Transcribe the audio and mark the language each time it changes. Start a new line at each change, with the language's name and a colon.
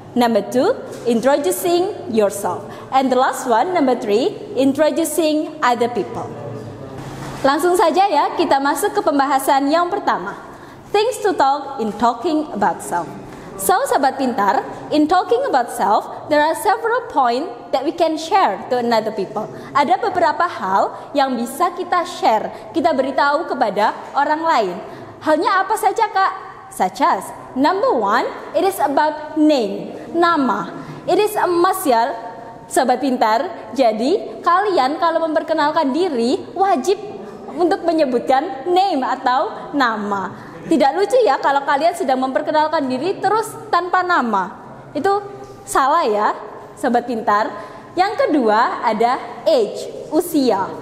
English: Number 2, introducing yourself. And the last one, number 3, introducing other people.
Indonesian: Langsung saja ya, kita masuk ke pembahasan yang pertama.
English: Things to talk in talking about self. So, Sobat Pintar, in talking about self, there are several points that we can share to another people.
Indonesian: Ada beberapa hal yang bisa kita share, kita beritahu kepada orang lain. Halnya apa saja, Kak?
English: Such as, number 1, it is about name, nama. It is a must ya, Sobat Pintar.
Indonesian: Jadi, kalian kalau memperkenalkan diri, wajib untuk menyebutkan name atau nama. Tidak lucu ya kalau kalian sedang memperkenalkan diri terus tanpa nama. Itu salah ya, Sobat Pintar. Yang kedua ada age, usia.